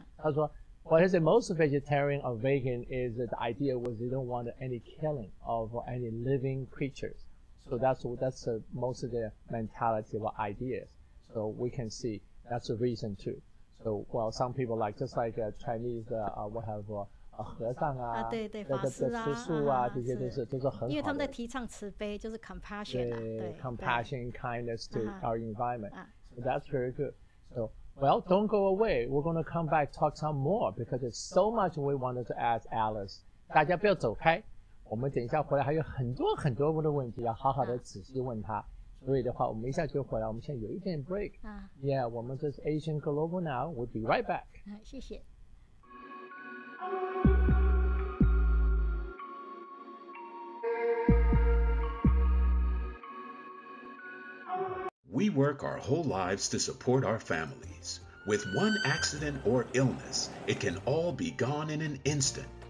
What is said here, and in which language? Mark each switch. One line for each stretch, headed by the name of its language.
Chinese: 他说
English: what is it most vegetarian or vegan is the idea was they don't want any killing of any living creatures. So that's most of the mentality or ideas. So we can see that's the reason too. So well, some people like just like Chinese, we have
Chinese: 和尚啊，对，法师啊，吃素啊，这些都是很好的。因为他们在提倡慈悲，就是
English: compassion
Chinese: 对
English: compassion, kindness to our environment. So that's very good. So well, don't go away. We're going to come back talk some more because there's so much we wanted to ask Alice.
Chinese: 大家不要走开，我们等一下回来还有很多的问题要好好的仔细问他。所以的话，我们一下就回来。我们现在有一点 break。
English: Yeah，
Chinese: 我们这是 Asian Global Now.
English: We'll be right back.
Chinese: 谢谢。
English: We work our whole lives to support our families. With one accident or illness, it can all be gone in an instant.